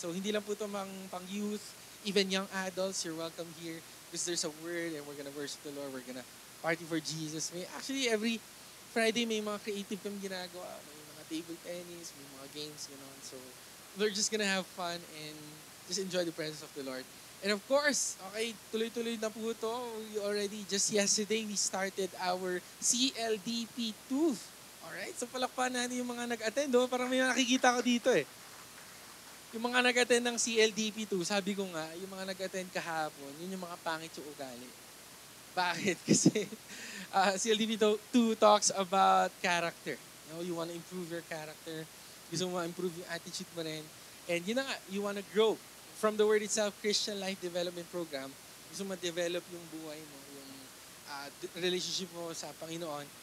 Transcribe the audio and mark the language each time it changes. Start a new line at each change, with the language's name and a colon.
English: So,
Filipino: hindi lang po ito pang
English: youth, even young adults, you're welcome here because there's a word and we're gonna worship the Lord. We're gonna party for Jesus.
Filipino: Actually, every Friday, may mga creative kami ginagawa. May mga table tennis, may mga games, gano'n.
English: So, we're just gonna have fun and just enjoy the presence of the Lord. And of course, okay,
Filipino: tuloy-tuloy na po ito.
English: We already, just yesterday, we started our CLDP2. Alright, so
Filipino: palakpan natin yung mga nag-attend. Parang may nakikita ko dito . Yung mga nag-attend ng CLDP2, sabi ko nga, yung mga nag-attend kahapon, yun yung mga pangit yung ugali. Bakit? Kasi CLDP2 talks about character.
English: You want to improve your character.
Filipino: Gusto mo ma-improve yung attitude mo rin. And yun na nga,
English: you want to grow. From the word itself,
Filipino: Christian Life Development Program, gusto mo ma-develop yung buhay mo, yung relationship mo sa Panginoon.